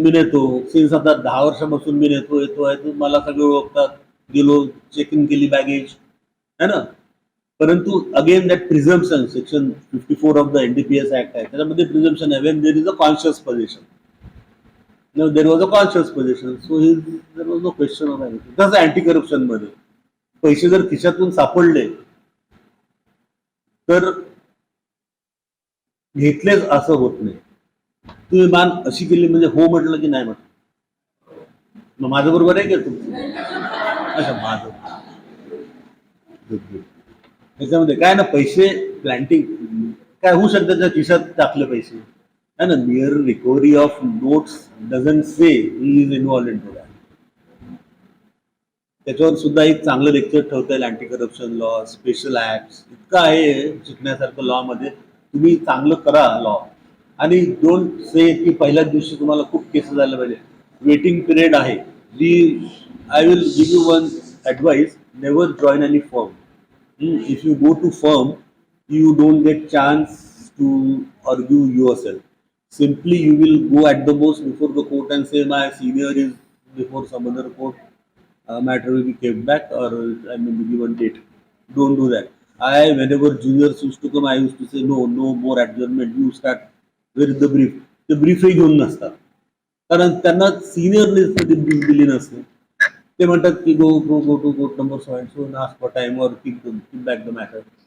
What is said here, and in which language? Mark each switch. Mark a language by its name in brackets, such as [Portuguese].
[Marathi] मी नेतो सिन्स आता 10 वर्षापासून मी येतो आहे. तू मला सगळे ओळखतात. [English] गेलो check in केली baggage है ना. परंतु again that presumption section 54 of the NDPS act आहे. त्याच्यामध्ये प्रिझम्पशन आहे when there is a conscious position. There was a conscious position. So there was no question of anything. [Marathi] तसं अँटी करप्शन मध्ये पैसे जर खिशातून सापडले तर घेतलेच असं होत नाही. तुम्ही मान अशी केली म्हणजे हो म्हटलं की नाही म्हटलं. मग माझं बरोबर आहे का तुमचं. अच्छा माझं. त्याच्यामध्ये काय ना पैसे प्लॅन्टिंग काय होऊ शकतं. त्याच्या खिशात टाकले पैसे [English] है ना. Near recovery of notes doesn't say he is involve in to that. [Marathi] त्याच्यावर सुद्धा एक चांगलं लेक्चर ठेवता येईल. Anti corruption law, special act इतकं आहे शिकण्यासारखं लॉ मध्ये. तुम्ही चांगलं करा लॉ. आणि [English] don't say [Marathi] की पहिल्याच दिवशी तुम्हाला खूप केसेस झाल्या पाहिजे. वेटिंग पिरियड आहे. [English] I will give you one advice. Never join any firm. If you go to firm, you don't get chance to argue yourself. Simply you will go at the most before the court and say my senior is before some other court. Matter will be kept back or I mean be given date. Don't do that. Whenever juniors used to come, I used to say, no, no more adjournment. You start with the brief. The brief [Marathi] घेऊन नसतात. कारण त्यांना सिनियरने कधी brief दिली नसते. ते म्हणतात की [English] go to court number so and so and ask for time or keep back the matter.